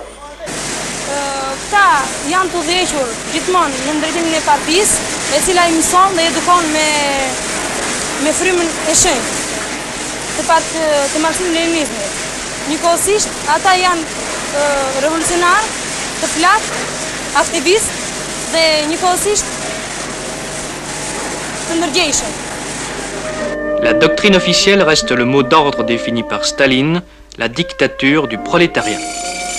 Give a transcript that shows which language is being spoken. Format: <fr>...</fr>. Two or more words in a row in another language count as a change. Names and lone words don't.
<sq>Këta janë të udhëhequr gjithmonë në drejtimin e partisë, e cila I mëson dhe edukon me frymën e shenjtë të Marxism-Leninismit. Njëkohësisht, ata janë revolucionarë, të flatë, aktivistë dhe njëkohësisht të ndërgjegjshëm.</sq> <fr>La doctrine officielle reste le mot d'ordre défini par Staline, la dictature du prolétariat.</fr>